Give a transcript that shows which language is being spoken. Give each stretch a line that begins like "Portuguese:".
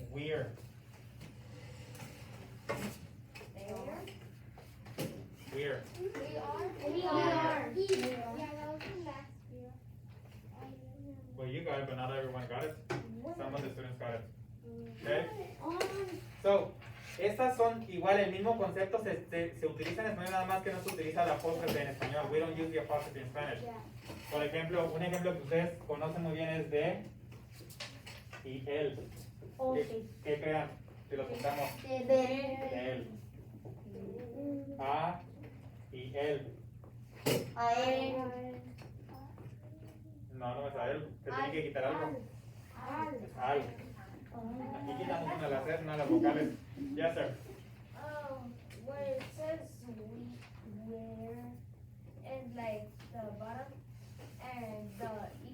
English: We're. We're. We are. Yeah, that was the last year. Well, you got it, but not everyone got it. Some of the students got it. Okay? on.
Spanish: So, estas son igual el mismo concepto, se utiliza en español, nada más que no se utiliza la apóstrofe en español.
English: We don't use the apostrophe in Spanish.
Spanish: Por ejemplo, un ejemplo que ustedes conocen muy bien es de y él. ¿Qué crean? Si lo juntamos, él. A y él. A él. No, no es a él. Se tiene que quitar algo. Es al. Aquí quitamos una de las S, una de las vocales.
English: Yes, sir. Where it says where and like the bottom and the